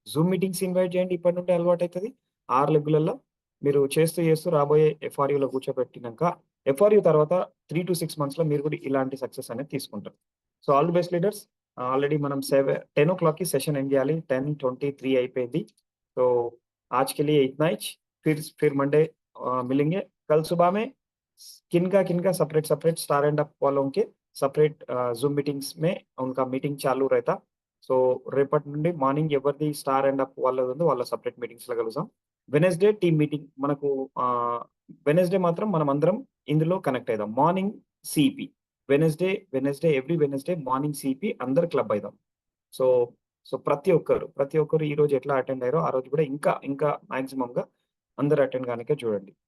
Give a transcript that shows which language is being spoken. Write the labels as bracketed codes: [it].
[te] Zoom meetings invite చేయండి, ఇప్పటి నుండే అలవాటు అవుతుంది. 6 లెగ్గులలో మీరు చేస్తూ రాబోయే ఎఫ్ఆర్యూలో కూర్చోబెట్టినాక ఎఫ్ఆర్యూ తర్వాత 3 to 6 months లో మీరు కూడా ఇలాంటి సక్సెస్ అనేది తీసుకుంటారు. So all the best leaders. Already మనం 10 o'clock సెషన్ ఎండ్ చేయాలి, 10:23 అయిపోయింది. [hi] तो आज के लिए इतना ही. फिर मंडे मिलेंगे. कल सुबह में किनका सेपरेट स्टार एंड अप वालों के सेपरेट जूम मीटिंग्स में उनका मीटिंग चालू रहता. [te] సో రేపటి నుండి మార్నింగ్ ఎవరిది స్టార్ అండ్ అప్ వాళ్ళది ఉందో వాళ్ళ సపరేట్ మీటింగ్స్ లో కలుద్దాం. వెనస్డే టీమ్ మీటింగ్ మనకు వెనస్డే మాత్రం మనం అందరం ఇందులో కనెక్ట్ అవుదాం. Morning CP Wednesday every Wednesday morning CP అందరు క్లబ్ అవుదాం. సో ప్రతి ఒక్కరు ఈ రోజు ఎట్లా అటెండ్ అయ్యారో ఆ రోజు కూడా ఇంకా మాక్సిమం గా అందరు అటెండ్ కానికే చూడండి.